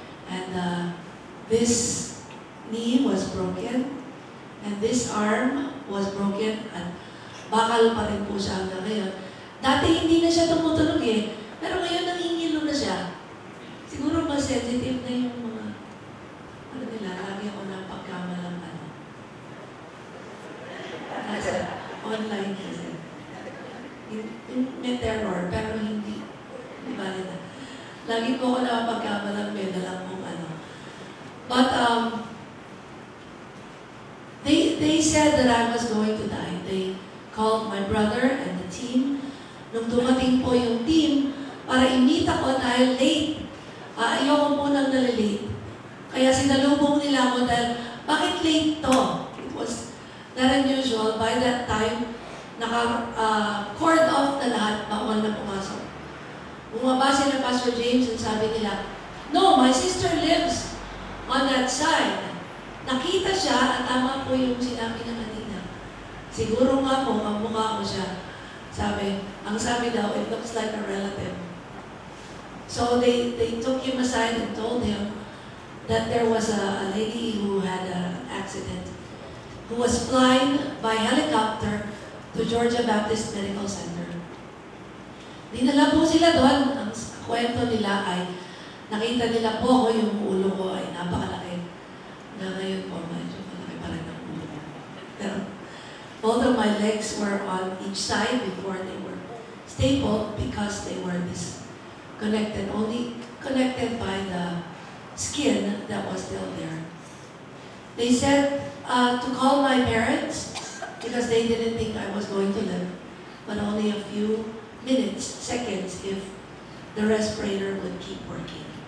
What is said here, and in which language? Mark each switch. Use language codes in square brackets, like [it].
[en] And this knee was broken. And this arm was broken. [tl] At bakal pa rin po siya hanggang ngayon. Dati hindi na siya tumutunog eh. Pero ngayon nangingilo na siya. Siguro mas sensitive na yung mga, ano nila, lagi ako na pagkamalang nasa online kasi. May terror, pero hindi. Di ba nila? Lagi po ako na pagkamalang may dalang kung ano. [en] But, they said that I was going to die. They called my brother and the team. [tl] Nung dumating po yung team, para i-meet ako dahil late. Ayoko po nang nalilate. Kaya sinalubong nila ako dahil, bakit late to? [en] It was not unusual. By that time, [tl] naka-cord off na lahat, bawal na pumasok. Bumaba sila [en] Pastor James and [tl] sabi nila, [en] no, my sister lives on that side. [tl] nakita siya at tama po yung sinabi niya kanina. Siguro nga po, ang mukha ko siya. Ang sabi daw, [en] it looks like a relative. So they took him aside and told him that there was a lady who had an accident, who was flying by helicopter to Georgia Baptist Medical Center. [tl] Dinala po sila doon. Ang kwento nila ay, nakita nila po ako, yung ulo ko ay napakalaki. Na ngayon po, medyo malaki pa rin ang ulo ko. [en] Pero both of my legs were on each side before they were stapled because they were disconnected, only connected by the skin that was still there. They said to call my parents because they didn't think I was going to live, but only a few minutes, seconds, if the respirator would keep working.